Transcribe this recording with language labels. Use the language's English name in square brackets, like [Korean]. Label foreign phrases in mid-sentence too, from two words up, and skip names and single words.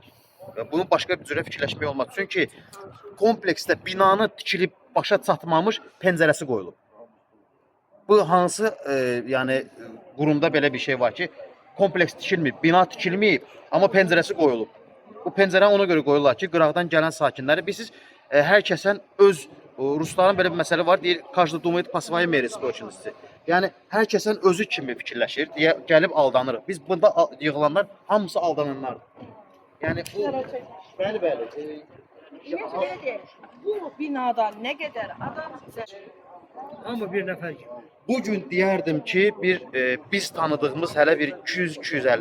[Azerbaijani] Və bunun başqa bir cürə fikirləşmək olmaz. Çünki kompleksdə binanı tikilib başa çatmamış pəncərəsi qoyulub. Bu hansı yəni qurumda belə bir şey var ki, kompleks tikilməyib, bina tikilməyib, amma pəncərəsi qoyulub. Bu pəncərəni ona görə qoyurlar ki, qıraqdan gələn sakinləri bilirsiniz, hər kəsən öz rusların belə bir məsələ var, deyir, [Russian] каждый думает по своей мере способности. [Azerbaijani] Yəni hər kəsən özü kimi fikirləşir, deyə gəlib aldanırıq. Biz bunda yığılanlar hamısı aldananlardır. Yəni bu bəli. Bu binada nə qədər adam Amma bir nəfər kimi. Bu gün deyərdim ki, biz tanıdığımız hələ bir 200-250